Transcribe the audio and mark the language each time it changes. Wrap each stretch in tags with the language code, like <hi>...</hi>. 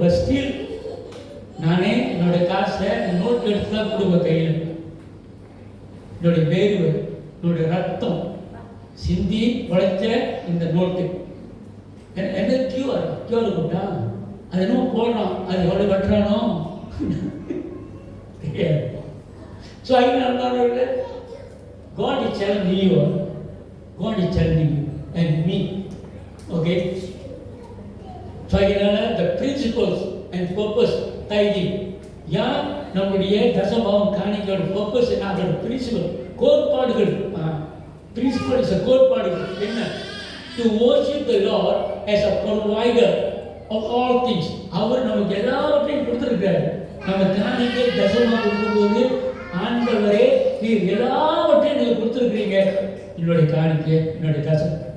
<ta>But still நானே என்னோட காசை நோட் எடுத்து தான் கொடுப்பேன் கையில். என்னுடைய வேர்வை, என்னுடைய ரத்தம் சிந்தி உழைச்ச இந்த நோட்டு என்ன கியூஆர் கொடுத்தா அது என்ன போடுறான், அது எவ்வளோ கட்டுறானோ தெரியாது. ஸோ அதனால</ta> <en>God is challenging you. God is challenging you and me. Okay?</en> <ta>So அதனால</ta> <en>the principles and purpose tithing.</en> <ta>நம்முடைய தசபாவம் காணிக்கையோட பர்பஸ் என்ன, அதோட பிரின்சிபல் கோட்பாடுகள், பிரின்சிபல்ஸ், கோட்பாடுகள் என்ன?</ta> <en>To worship the Lord as a provider of all things.</en> <ta>அவர் நமக்கு எல்லாவற்றையும் கொடுத்திருக்கிறார். நம்ம காணிக்கை தசமா கொடுக்கும்போது ஆண்டவரே நீர் எல்லாவற்றையும் நீங்க கொடுத்திருக்கிறீங்க, என்னுடைய காணிக்கை, என்னுடைய தசம்.</ta>